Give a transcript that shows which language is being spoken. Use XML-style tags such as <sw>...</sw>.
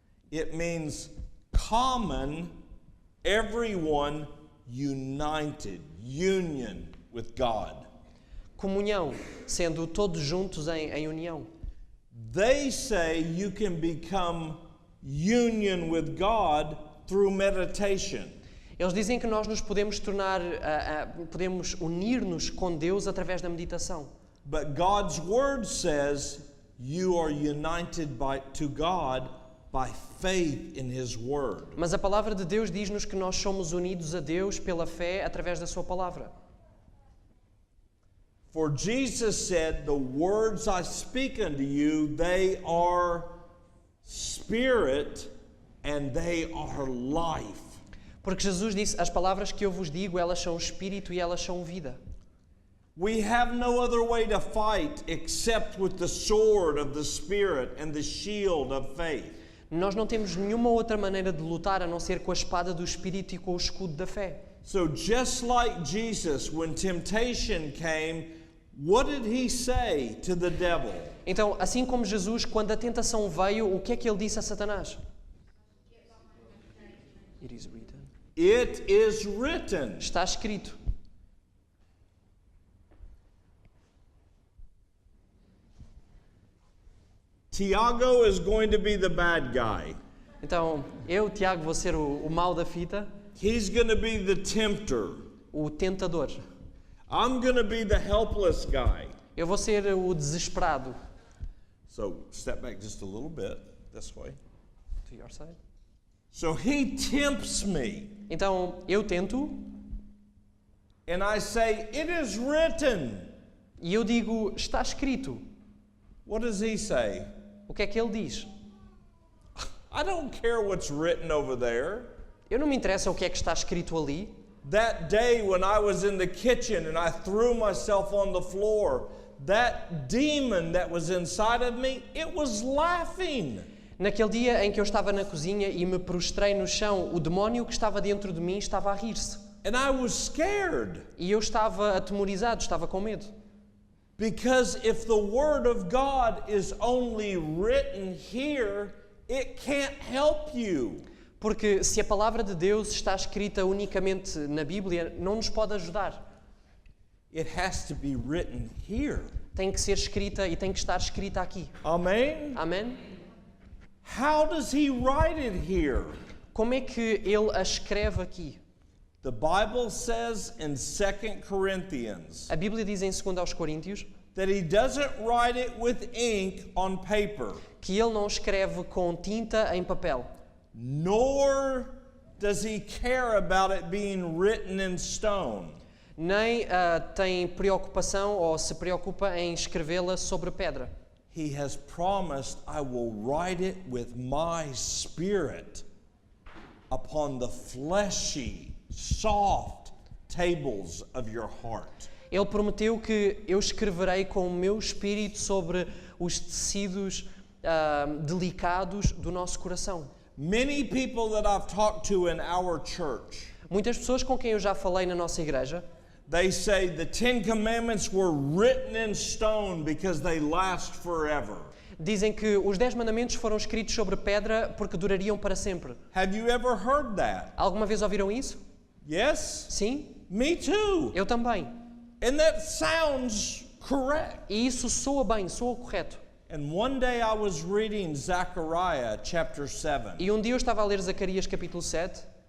<en>It means common, everyone united, union with God.</en> <pt>Comunhão, sendo todos juntos em união.</pt> <en>They say you can become union with God through meditation.</en> <pt>Eles dizem que nós nos podemos tornar, podemos unir-nos com Deus através da meditação.</pt> <en>But God's word says you are united to God by faith in His word.</en> <pt>Mas a palavra de Deus diz-nos que nós somos unidos a Deus pela fé através da sua palavra.</pt> <en>For Jesus said, the words I speak unto you, they are spirit and they are life.</en> <pt>Porque Jesus disse, as palavras que eu vos digo, elas são espírito e elas são vida.</pt> <en>We have no other way to fight except with the sword of the Spirit and the shield of faith.</en> <pt>Nós não temos nenhuma outra maneira de lutar a não ser com a espada do espírito e com o escudo da fé.</pt> <en>So just like Jesus, when temptation came, what did He say to the devil?</en> <pt>Então, assim como Jesus, quando a tentação veio, o que é que ele disse a Satanás?</pt> <en>It is written. It is written.</en> <pt>Está escrito.</pt> <en>Tiago is going to be the bad guy.</en> <pt>Então, eu, Tiago, vou ser o mau da fita,</pt> <en>He's going to be the tempter.</en> <pt>o tentador.</pt> <en>I'm going to be the helpless guy.</en> <pt>Eu vou ser o desesperado.</pt> <en>So step back just a little bit this way. To your side. So he tempts me.</en> <pt>Então, eu tento</pt> <en>And I say, it is written.</en> <pt>e eu digo, está escrito.</pt> <en>What does he say?</en> <pt>O que é que ele diz?</pt> <en>I don't care what's written over there.</en> <pt>Eu não me interessa o que é que está escrito ali.</pt> <en>That day when I was in the kitchen and I threw myself on the floor, that demon that was inside of me, it was laughing.</en> <pt>Naquele dia em que eu estava na cozinha e me prostrei no chão, o demónio que estava dentro de mim estava a rir-se.</pt> <en>And I was scared.</en> <pt>E eu estava atemorizado, estava com medo.</pt> <en>Because if the Word of God is only written here, it can't help you.</en> <pt>Porque se a palavra de Deus está escrita unicamente na Bíblia, não nos pode ajudar.</pt> <en>It has to be written here.</en> <pt>Tem que ser escrita e tem que estar escrita aqui.</pt> <en>Amen?</en> <pt>Amém?</pt> <en>How does he write it here?</en> <pt>Como é que ele a escreve aqui?</pt> <en>The Bible says in 2 Corinthians</en> <pt>A Bíblia diz em 2 aos Coríntios</pt> <en>that he doesn't write it with ink on paper,</en> <pt>que ele não escreve com tinta em papel,</pt> <en>nor does he care about it being written in stone.</en> <pt>nem tem preocupação ou se preocupa em escrevê-la sobre pedra.</pt> <en>He has promised, I will write it with my spirit upon the fleshy, soft tables of your heart.</en> <pt>Ele prometeu que eu escreverei com o meu espírito sobre os tecidos delicados do nosso coração.</pt> <en>Many people that I've talked to in our church,</en> <pt>Muitas pessoas com quem eu já falei na nossa igreja,</pt> <en>they say the 10 Commandments were written in stone because they last forever.</en> <pt>dizem que os 10 mandamentos foram escritos sobre pedra porque durariam para sempre.</pt> <en>Have you ever heard that?</en> <pt>Alguma vez ouviram isso?</pt> <en>Yes?</en> <pt>Sim?</pt> <en>Me too.</en> <pt>Eu também.</pt> <en>And that sounds correct.</en> <pt>E isso soa bem, soa correto.</pt> <en>And one day I was reading Zechariah chapter 7,</en> <pt>E um dia eu estava a ler Zacarias capítulo 7</pt>